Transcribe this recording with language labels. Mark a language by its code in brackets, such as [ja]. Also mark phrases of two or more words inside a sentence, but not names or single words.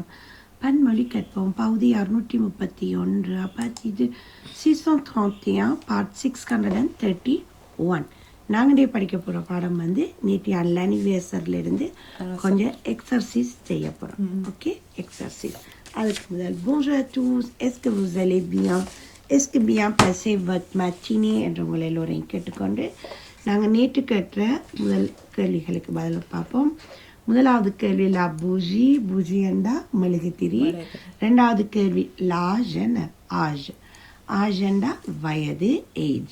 [ta] பன்மொழி கற்போம் பகுதி 631. அப்போ இது 631 பார்ட் 631. நாங்கள் படிக்க போகிற பாடம் வந்து நேற்று அன்லானிவேசர்லேருந்து கொஞ்சம் எக்ஸர்சைஸ் செய்ய போகிறோம். ஓகே, எக்ஸர்சைஸ். அதுக்கு முதல் [fr] bonjour à tous, est-ce que vous allez bien, est-ce que bien passé votre matinée [ta] என்று உங்களை எல்லோரையும் கேட்டுக்கொண்டு நாங்கள் நேற்று கேட்ட முதல் கேள்விகளுக்கு பதில் பார்ப்போம். முதலாவது கேள்வி லா பூஜி, பூஜி என்றா மெழுகுதிரி. 2வது கேள்வி லாஜ் என்ன ஆஜ், ஆஜ் என்றா வயது, ஏஜ்.